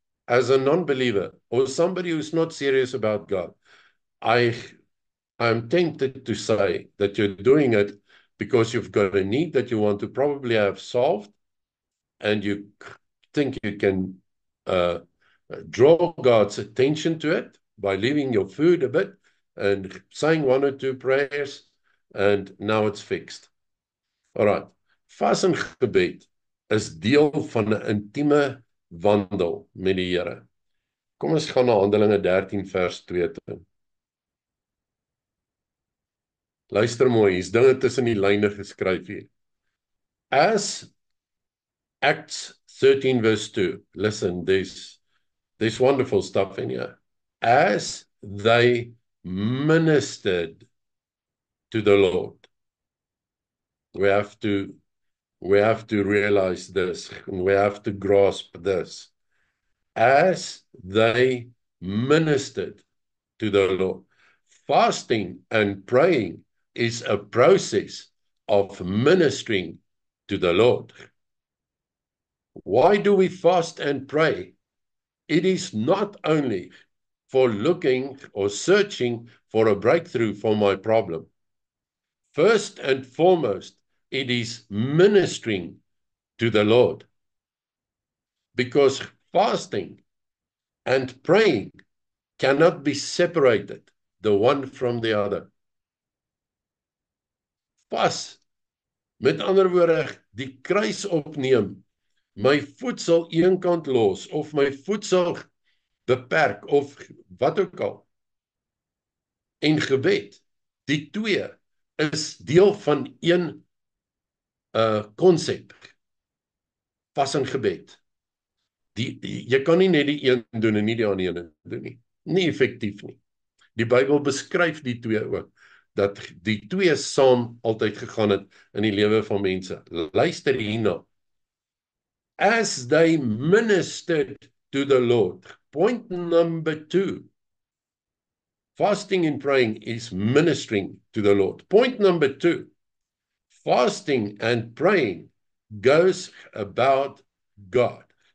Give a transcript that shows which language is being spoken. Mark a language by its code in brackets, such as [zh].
[en] as a non-believer or somebody who's not serious about God, I I'm tempted to say that you're doing it because you've got a need that you want to probably have solved, and you think you can uh, draw God's attention to it by leaving your food a bit and saying one or two prayers, and now it's fixed. All right. [af] Vas en gebed is deel van 'n intieme wandel met die Here. Kom ons gaan na Handelinge 13 vers 2 toe. Luister mooi, hier's dinge tussen die lyne geskryf hier. [en] As Acts 13 verse 2, listen, there's wonderful stuff in here. As they ministered to the Lord. We have to realize this, and we have to grasp this. As they ministered to the Lord. Fasting and praying is a process of ministering to the Lord. Why do we fast and pray? It is not only for looking or searching for a breakthrough for my problem. First and foremost, it is ministering to the Lord. Because fasting and praying cannot be separated, the one from the other. [af] Vas, met ander woorde, die kruis opneem, my voedsel een kant los, of my voedsel beperk, of wat ook al. En gebed, die twee, is deel van een konsep. Vas en gebed. Jy kan nie net die een doen en nie die ander een doen nie. Nie effektief nie. Die Bybel beskryf die twee ook, dat die twee saam altyd gegaan het in die lewe van mense. Luister hierna. [en] As they ministered to the Lord. Point number 2. Fasting and praying is ministering to the Lord. Point number 2. Fasting and praying goes about God.